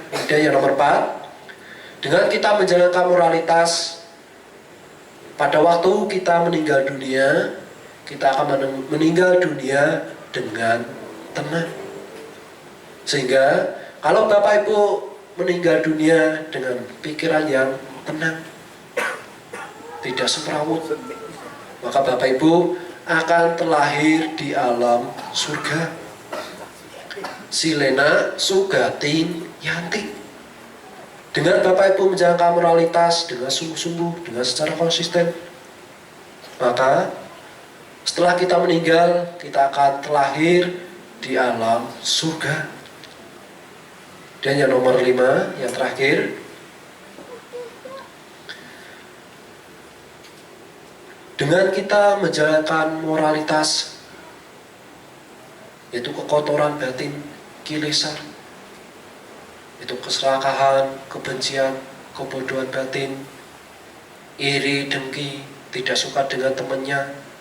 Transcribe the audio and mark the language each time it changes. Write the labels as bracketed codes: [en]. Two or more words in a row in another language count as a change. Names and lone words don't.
[id] Kemudian yang nomor 4, dengan kita menjalankan moralitas, pada waktu kita meninggal dunia, kita akan meninggal dunia dengan tenang. Sehingga kalau Bapak Ibu meninggal dunia dengan pikiran yang tenang, tidak semrawut, maka Bapak Ibu akan terlahir di alam surga. [pi] Silena sugating yanti. [id] Dengan Bapak Ibu menjalankan moralitas dengan sungguh-sungguh, dengan secara konsisten, maka setelah kita meninggal, kita akan terlahir di alam surga. Dan yang nomor 5, yang terakhir, dengan kita menjalankan moralitas, yaitu kekotoran batin, kilesa, itu keserakahan, kebencian, kebodohan batin, iri, dengki, tidak suka dengan temannya.